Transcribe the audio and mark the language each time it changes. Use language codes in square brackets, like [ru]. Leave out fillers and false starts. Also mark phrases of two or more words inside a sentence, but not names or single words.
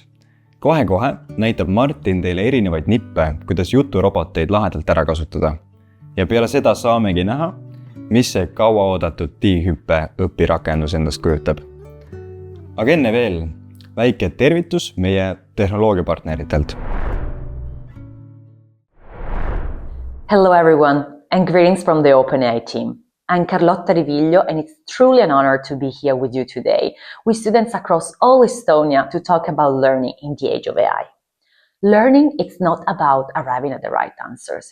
[et] Kohe-kohe näitab Martin teile erinevaid nippe, kuidas juturoboteid lahedalt ära kasutada. Ja peale seda saamegi näha, mis see kauaoodatud tiihüppe õpirakendus endast kujutab. Aga enne veel väike tervitus meie tehnoloogiapartneritelt. [en] Hello everyone, and greetings from the OpenAI team. I'm Carlotta Riviglio, and it's truly an honor to be here with you today with students across all Estonia to talk about learning in the age of AI. Learning, it's not about arriving at the right answers.